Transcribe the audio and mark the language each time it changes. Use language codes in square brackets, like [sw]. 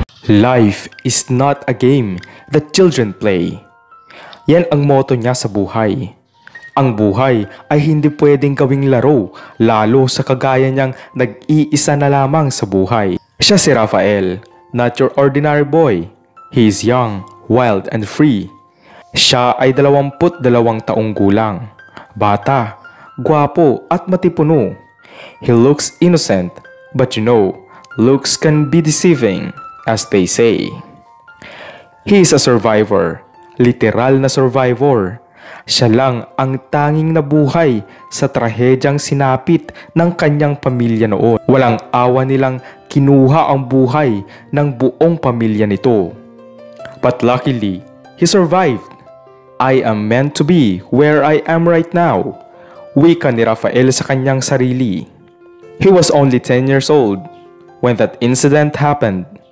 [en] Life is not a game that children play. [tl] Yan ang motto niya sa buhay. Ang buhay ay hindi pwedeng gawing laro, lalo sa kagaya niyang nag-iisa na lamang sa buhay. Siya si [en] Rafael, not your ordinary boy. He is young, wild and free. [tl] Siya ay 22 taong gulang. Bata, gwapo at matipuno. [en] He looks innocent, but you know, looks can be deceiving. As they say. He is a survivor, [tl] literal na survivor. Siya lang ang tanging nabuhay sa trahedyang sinapit ng kanyang pamilya noon. Walang awa nilang kinuha ang buhay ng buong pamilya nito. [en] But luckily, he survived. I am meant to be where I am right now. [tl] Wika ni Rafael sa kanyang sarili. [en] He was only 10 years old when that incident happened.